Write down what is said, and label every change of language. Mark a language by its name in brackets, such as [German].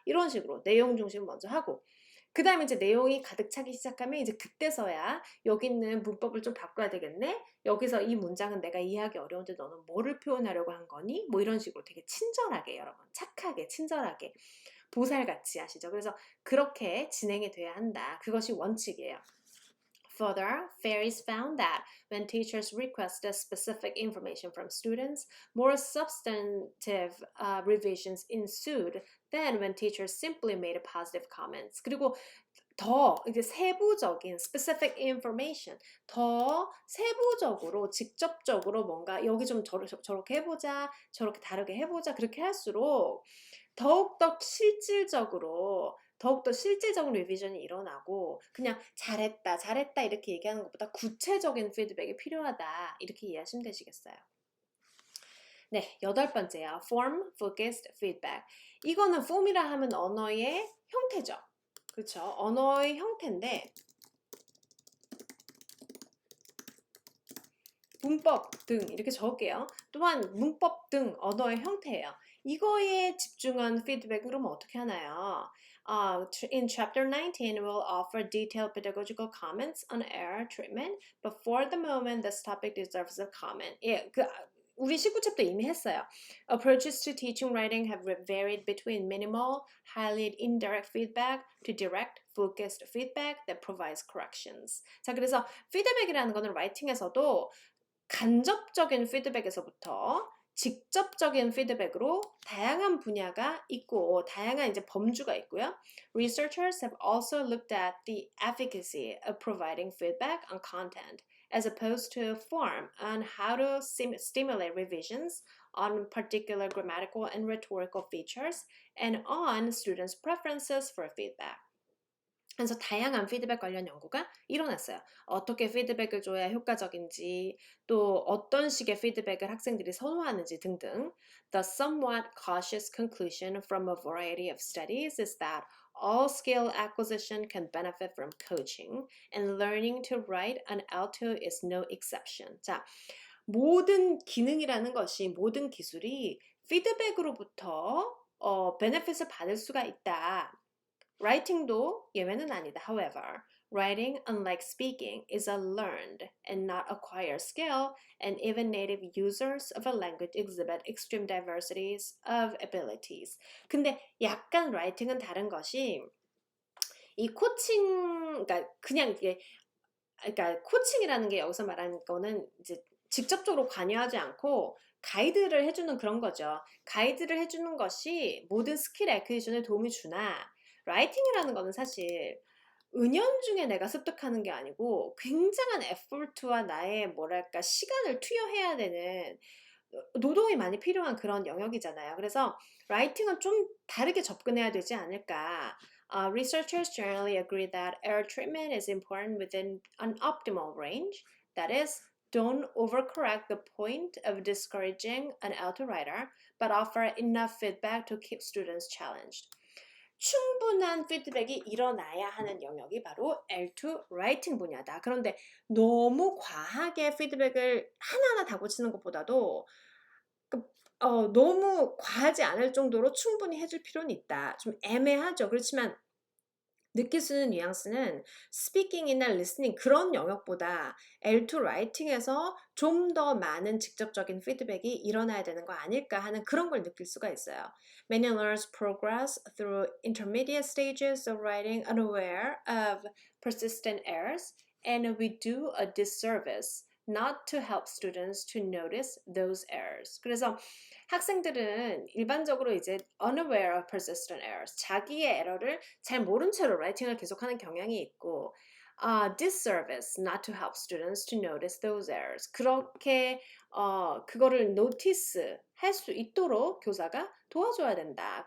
[Korean] 이런 식으로 내용 중심 먼저 하고 그 다음에 이제 내용이 가득 차기 시작하면 이제 그때서야 여기 있는 문법을 좀 바꿔야 되겠네? 여기서 이 문장은 내가 이해하기 어려운데 너는 뭐를 표현하려고 한 거니? 뭐 이런 식으로 되게 친절하게 여러분 착하게 친절하게 보살같이 하시죠. 그래서 그렇게 진행이 돼야 한다. 그것이 원칙이에요. [English] Further, Ferris found that when teachers requested specific information from students, more substantive revisions ensued than when teachers simply made positive comments. [Korean] 그리고 더 이제 세부적인 specific information, 더 세부적으로 직접적으로 뭔가 여기 좀 저렇게 해보자, 저렇게 다르게 해보자 그렇게 할수록 더욱더 실질적으로 리비전이 일어나고 그냥 잘했다 이렇게 얘기하는 것보다 구체적인 피드백이 필요하다 이렇게 이해하시면 되시겠어요. 네, 8번째요. [English] Form Focused Feedback. [Korean] 이거는 form이라 하면 언어의 형태죠. 그렇죠? 언어의 형태인데 문법 등 이렇게 적을게요. 또한 문법 등 언어의 형태예요. 이거에 집중한 피드백 그러면 어떻게 하나요? [English] In chapter 19, we'll offer detailed pedagogical comments on error treatment, but for the moment, this topic deserves a comment. [Korean] 예, 우리 19챕터 이미 했어요. [English] Approaches to teaching writing have varied between minimal, highly indirect feedback to direct, focused feedback that provides corrections. [Korean] 자, 그래서 피드백이라는 거는 라이팅에서도 간접적인 피드백에서부터 직접적인 피드백으로 다양한 분야가 있고 다양한 이제 범주가 있고요. [English] Researchers have also looked at the efficacy of providing feedback on content as opposed to form on how to stimulate revisions on particular grammatical and rhetorical features and on students' preferences for feedback. [Korean] 그래서 다양한 피드백 관련 연구가 일어났어요. 어떻게 피드백을 줘야 효과적인지, 또 어떤 식의 피드백을 학생들이 선호하는지 등등. [English] The somewhat cautious conclusion from a variety of studies is that all skill acquisition can benefit from coaching, and learning to write an L2 is no exception. [Korean] 자, 모든 기능이라는 것이, 모든 기술이 피드백으로부터 베네핏을 받을 수가 있다. Writing도 예외는 아니다. [English] However, writing, unlike speaking, is a learned and not acquired skill, and even native users of a language exhibit extreme diversities of abilities. [Korean] 근데 약간 writing은 다른 것이 이 코칭, 그러니까 코칭이라는 게 여기서 말하는 거는 이제 직접적으로 관여하지 않고 가이드를 해주는 그런 거죠. 가이드를 해주는 것이 모든 스킬 애퀴지션에 도움이 주나 라이팅이라는 거는 사실 은연중에 내가 습득하는 게 아니고 굉장한 에포트와 나의 뭐랄까 시간을 투여해야 되는 노동이 많이 필요한 그런 영역이잖아요. 그래서 라이팅은 좀 다르게 접근해야 되지 않을까. [English] Researchers generally agree that air treatment is important within an optimal range. That is, don't overcorrect the point of discouraging an L2 writer, but offer enough feedback to keep students challenged. [Korean] 충분한 피드백이 일어나야 하는 영역이 바로 L2 라이팅 분야다. 그런데 너무 과하게 피드백을 하나하나 다 고치는 것보다도 너무 과하지 않을 정도로 충분히 해줄 필요는 있다. 좀 애매하죠. 그렇지만 느낄 수 있는 뉘앙스는 스피킹이나 리스닝 그런 영역보다 L2 라이팅에서 좀 더 많은 직접적인 피드백이 일어나야 되는 거 아닐까 하는 그런 걸 느낄 수가 있어요. [English] Many learners progress through intermediate stages of writing unaware of persistent errors, and we do a disservice not to help students to notice those errors. [Korean] 그래서 학생들은 일반적으로 이제 [English] unaware of persistent errors, [Korean] 자기의 에러를 잘 모른 채로 라이팅을 계속하는 경향이 있고, [English] disservice not to help students to notice those errors. [Korean] 그렇게 그거를 notice 할 수 있도록 교사가 도와줘야 된다.